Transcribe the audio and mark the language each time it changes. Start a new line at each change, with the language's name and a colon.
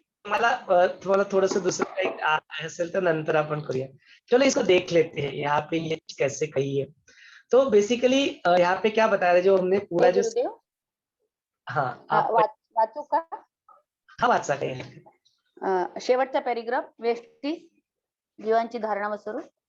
Marathi: मला तुम्हाला
Hindi: थोड़ा दूसरा
Marathi: काही असेल तर नंतर आपण करूया.
Hindi: चलो इसको देख लेते हैं यहाँ पे ये कैसे कही है. तो बेसिकली यहाँ पे क्या बताया जो हमने पूरा जो हाँ
Marathi: वाचू का? हा वाचा काही. शेवटचा पॅरेग्राफ व्यष्टी जीवांची धारणा व स्वरूप.